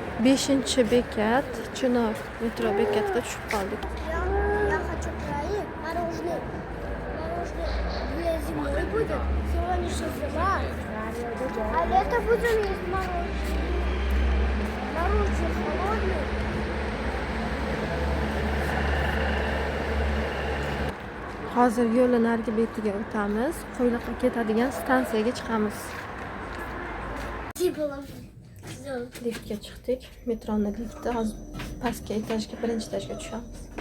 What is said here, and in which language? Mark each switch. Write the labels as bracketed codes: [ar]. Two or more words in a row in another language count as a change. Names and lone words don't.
[uz] 5-bekat Chinor metro bekatida tushib qoldik. [ru] Я хочу проект мороженое. Мороженое для зимой будет. Сегодня еще зима. А лето будем есть мороженое. Мороженое холодное. [uz] Hozir yo'lni narigi betiga o'tamiz. Qo'yliqqa ketadigan stansiyaga chiqamiz. Liftga chiqdik. Metroning lifti. Hozir pastki etajga, birinchi etajga tushamiz.